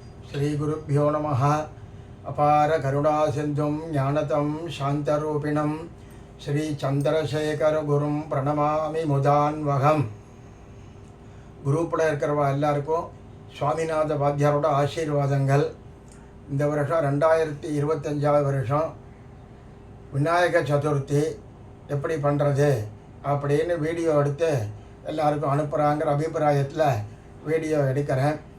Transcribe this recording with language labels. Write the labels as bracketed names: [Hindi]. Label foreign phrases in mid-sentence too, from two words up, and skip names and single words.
[Sanskrit] श्रीगुरुभ्यो नमः। अपार करुणासिन्धुं ज्ञानतं शान्तरूपिणं श्रीचन्द्रशेखरगुरुं प्रणमामि मुदान्वहम्. [Tamil] குரூப்பில் இருக்கிறவா எல்லாருக்கும் சுவாமிநாத வாத்தியாரோட ஆசீர்வாதங்கள். இந்த வருஷம் 2025 வருஷம் விநாயக சதுர்த்தி எப்படி பண்ணுறது அப்படின்னு வீடியோ எடுத்து எல்லாருக்கும் அனுப்புகிறாங்கிற அபிப்பிராயத்தில் வீடியோ எடுக்கிறேன்.